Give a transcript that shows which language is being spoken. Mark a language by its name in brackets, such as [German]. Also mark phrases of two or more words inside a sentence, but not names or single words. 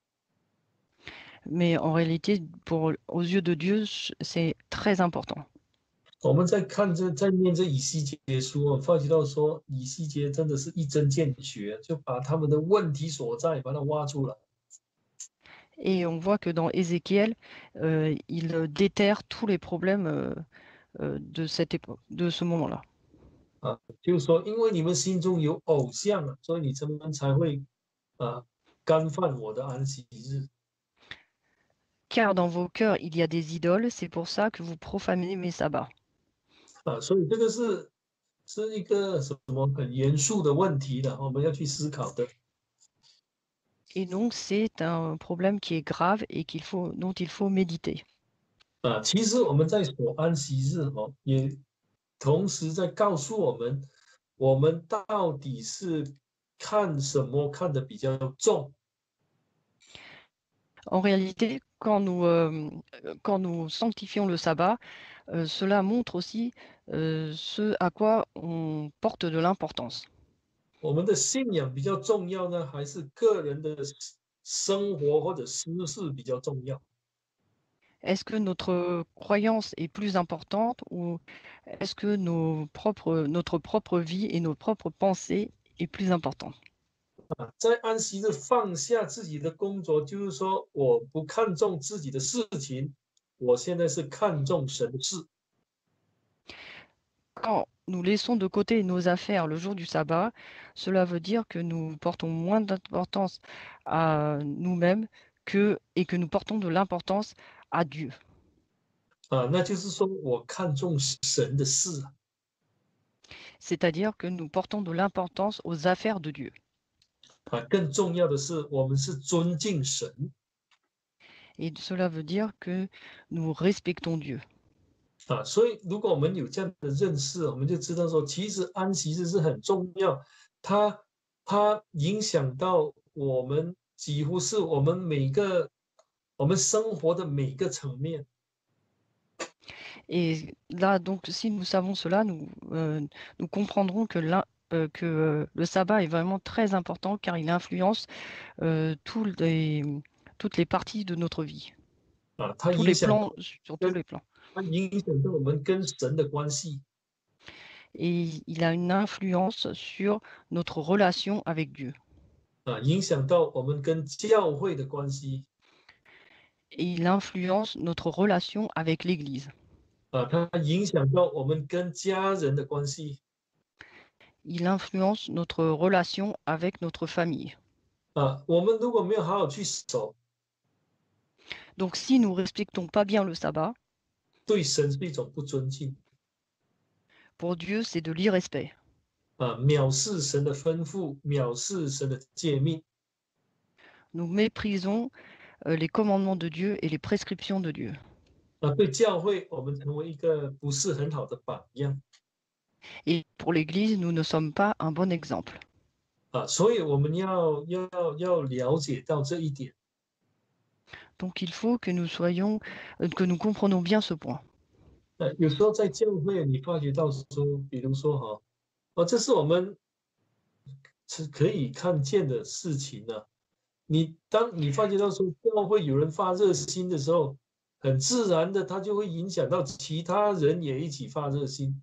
[French] Mais en réalité, aux yeux de Dieu, c'est très important. [Chinese] 我们在念这以西结书发觉到说以西结真的是一针见血，就把他们的问题所在把它挖出来。 [French] Et on voit que dans Ézéchiel, il déterre tous les problèmes de cette époque, de ce moment-là. [Chinese] 就是说，因为你们心中有偶像啊，所以你们才会干犯我的安息日。 [French] Car dans vos cœurs, il y a des idoles, c'est pour ça que vous profanez mes sabbats. [Chinese] 所以这个是一个什么很严肃的问题的，我们要去思考的。 [French] Et donc, c'est un problème qui est grave et dont il faut méditer. [Chinese] 其实我们在守安息日也同时在告诉我们，我们到底是看什么看得比较重。 [French] En réalité, quand nous sanctifions le sabbat, cela montre aussi ce à quoi on porte de l'importance. [Chinese] 我们的信仰比较重要呢，还是个人的生活或者私事比较重要？ [French] Est-ce que notre croyance est plus importante ou est-ce que notre propre vie et nos propres pensées est plus importante? [Chinese] 在安息日放下自己的工作，就是说我不看重自己的事情，我现在是看重神的事。 [French] Quand nous laissons de côté nos affaires le jour du sabbat, cela veut dire que nous portons moins d'importance à nous-mêmes et que nous portons de l'importance à Dieu. [Chinese] 那就是说我看重神的事 [French] C'est-à-dire que nous portons de l'importance aux affaires de Dieu. [Chinese] 更重要的是，我们是尊敬神 [French] Et cela veut dire que nous respectons Dieu. [Chinese] 所以如果我们有这样的认识，我们就知道说，其实安息日是很重要，它它影响到我们几乎是我们生活的每个层面。 [French] Et là, donc, si nous savons cela, nous comprendrons que, le sabbat est vraiment très important car il influence toutes les parties de notre vie, [Chinese] 它 [French] tous [Chinese] 影 [French] les [Chinese] 响 [French] plans, sur tous [Chinese] 跟 [French] les plans. [Chinese] 它影响到我们跟神的关系 [French] Et il a une influence sur notre relation avec Dieu. [Chinese] 影响到我们跟教会的关系 [French] Et il influence notre relation avec l'Église. [Chinese] 它影响到我们跟家人的关系 [French] Il influence notre relation avec notre famille. [Chinese] 我们如果没有好好去守， [French] Donc si nous ne respectons pas bien le sabbat, [Chinese] 对神是一种不尊敬 [French] pour Dieu, c'est de l'irrespect. [Chinese] 藐视神的吩咐，藐视神的诫命 [French] Nous méprisons les commandements de Dieu et les prescriptions de Dieu. [Chinese] 对教会，我们成为一个不是很好的榜样 [French] Et pour l'Église, nous ne sommes pas un bon exemple. [Chinese] 所以我们要了解到这一点 [French] Donc il faut que que nous comprenions bien ce point. [Chinese] 有时候在教会，你发觉到说，比如说这是我们是可以看见的事情呢、当你发觉到说教会有人发热心的时候，很自然的，它就会影响到其他人也一起发热心。